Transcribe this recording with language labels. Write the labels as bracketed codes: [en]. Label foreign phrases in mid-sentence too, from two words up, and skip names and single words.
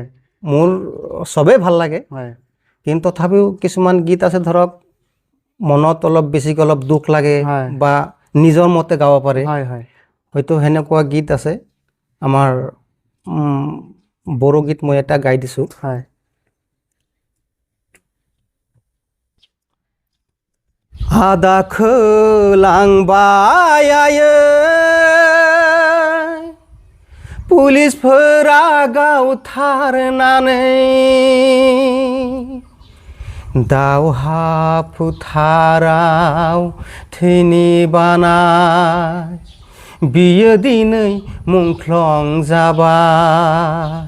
[as] মোৰ চবেই ভাল লাগে। হয় কিন্তু তথাপিও কিছুমান গীত আছে ধৰক মনত অলপ বেছিকৈ অলপ দুখ লাগে বা নিজৰ মতে গাব পাৰে, হয় হয়। হয়তো সেনেকুৱা গীত আছে। আমাৰ বড়ো গীত মই এটা গাই দিছোঁ। হয়। [brx] आदा खोलांबाय पुलिसफोरा गावथारनानै दावहा फोथाराव थैनि बानाय बियो दिनै मुंख्लं जाबाय।